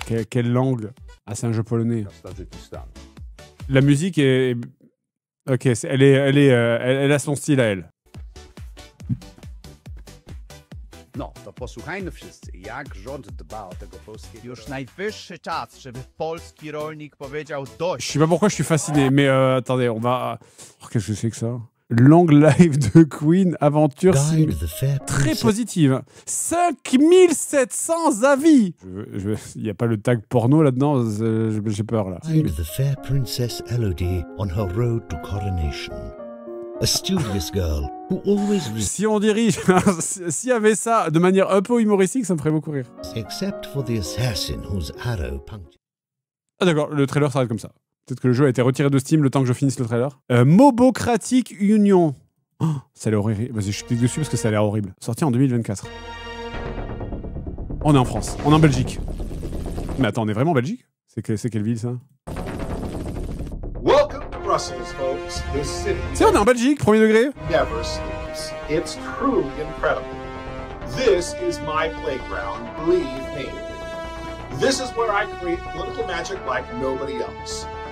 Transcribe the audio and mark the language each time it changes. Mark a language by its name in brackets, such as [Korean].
[French] Quelle langue? Ah, c'est un jeu polonais. La musique est... Ok, elle a son style à elle. [Polish] No, to posłuchajmy wszyscy, jak rząd dba o tego polskiego... Już najwyższy czas, żeby polski rolnik powiedział dość. [French] Je sais pas pourquoi je suis fasciné, mais attendez, on va... Oh, qu'est-ce que c'est que ça? [English] Long live de Queen, [French] aventure très positive. 5700 avis. Il n'y a pas le tag porno là-dedans, j'ai peur là. [English] With the fair princess Elodie on her road to coronation. A studious girl who always... [French] Si on dirige, s'il y avait ça de manière un peu humoristique, ça me ferait beaucoup rire. [English] Except for the assassin whose arrow punctured. [French] Ah d'accord, le trailer s'arrête comme ça. Peut-être que le jeu a été retiré de Steam le temps que je finisse le trailer. Mobocratic Union. Oh, ça a l'air horrible. Vas-y, je clique dessus parce que ça a l'air horrible. Sorti en 2024. On est en France. On est en Belgique. Mais attends, on est vraiment en Belgique? C'est quelle ville, ça? [English] Welcome to Brussels, folks. This city [French] Si, on est en Belgique, premier degré. [English] never sleeps. It's truly incredible. This is my playground, believe me. This is where I create political magic like nobody else.